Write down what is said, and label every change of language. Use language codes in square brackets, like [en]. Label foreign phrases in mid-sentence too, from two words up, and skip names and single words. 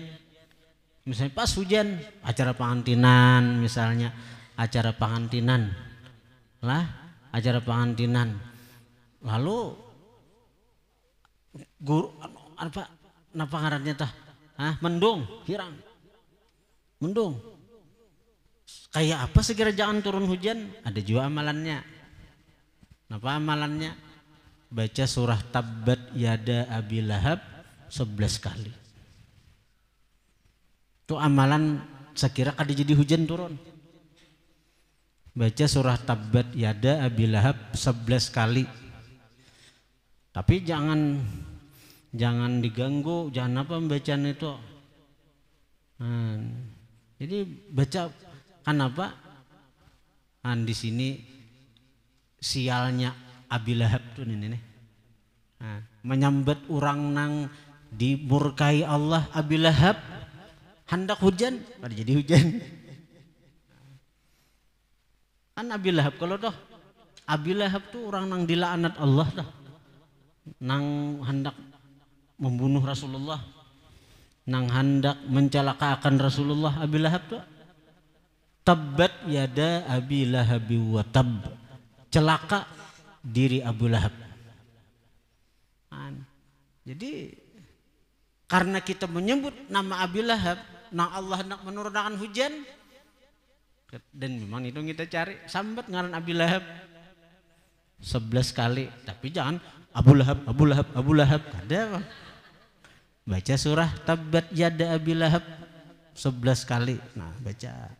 [bjn] Misalnya pas hujan acara pengantinan, misalnya acara pengantinan lalu guru apa ngarannya tah mendung hirang mendung kayak apa segera jangan turun hujan. [id] Ada juga amalannya. Apa amalannya? Baca surah Tabbat Yada Abi Lahab 11 kali. [bjn] Itu amalan sekira kada jadi hujan turun. [id] Baca surah Tabbat Yada Abi Lahab 11 kali. Tapi jangan diganggu, jangan apa bacaan itu. Nah, jadi baca kan apa? Di sini sialnya Abi Lahab tuh ini nih. [bjn] Nah, menyambat orang nang dimurkai Allah Abi Lahab hendak hujan, pada jadi hujan. Kan Abi Lahab kalau toh Abi Lahab tuh orang nang dilaknat Allah dah. Nang hendak membunuh Rasulullah, nang hendak mencelakakan Rasulullah. [id] Abi Lahab tuh [ar] تبت يدا أبي لهب وتب, [id] celaka diri Abu Lahab. Jadi karena kita menyebut nama Abi Lahab, [bjn] nah Allah hendak menurunkan hujan, dan memang itu kita cari sambat ngaran Abi Lahab 11 kali. Tapi jangan Abu Lahab kada. [id] Baca surah Tabbat Yada Abi Lahab 11 kali. Nah baca.